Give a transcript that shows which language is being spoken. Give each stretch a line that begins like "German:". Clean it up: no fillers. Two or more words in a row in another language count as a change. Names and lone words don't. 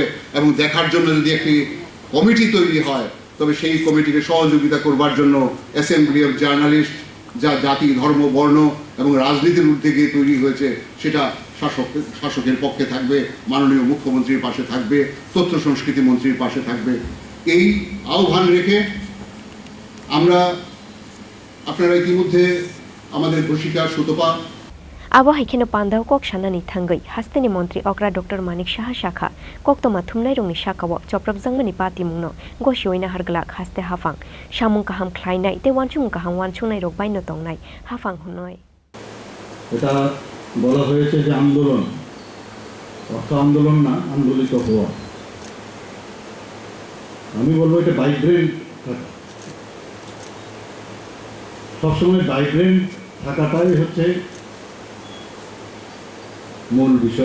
Bangla: এবং দেখার জন্য যদি একটি কমিটি তৈরি হয়, তবে সেই কমিটিকে সহযোগিতা করবার জন্য অ্যাসেম্বলি অফ জার্নালিস্ট, যা জাতি ধর্ম বর্ণ এবং রাজনীতির ঊর্ধ্বে গিয়ে তৈরি হয়েছে, সেটা শাসকের পক্ষে থাকবে, মাননীয় মুখ্যমন্ত্রীর পাশে থাকবে, তথ্য সংস্কৃতি মন্ত্রীর পাশে থাকবে। এই আহ্বান রেখে আপনারা ইতিমধ্যে আমাদের ঘোষিকা সুতপা
Kok Borok: Abo haikeno Panda kok shanani thangai hasteni mantri okra Dr. Manik Shaha Shakha koktoma thumnai rongni shakawo choprab jangmani pati mungno goshoina harglak haste hafang shamung kaham khlainai te wanchung kaham wanchungnai rok baino tongnai hafang hunoi
Bangla: এটা বলা হয়েছে যে আন্দোলন অর্থ আন্দোলন না, আন্দোলিত হওয়া। আমি বলবো এটা ভাইব্রেন্ট থাকা, সবসময় ভাইব্রেন্ট থাকাটাই হচ্ছে মূল বিষয়।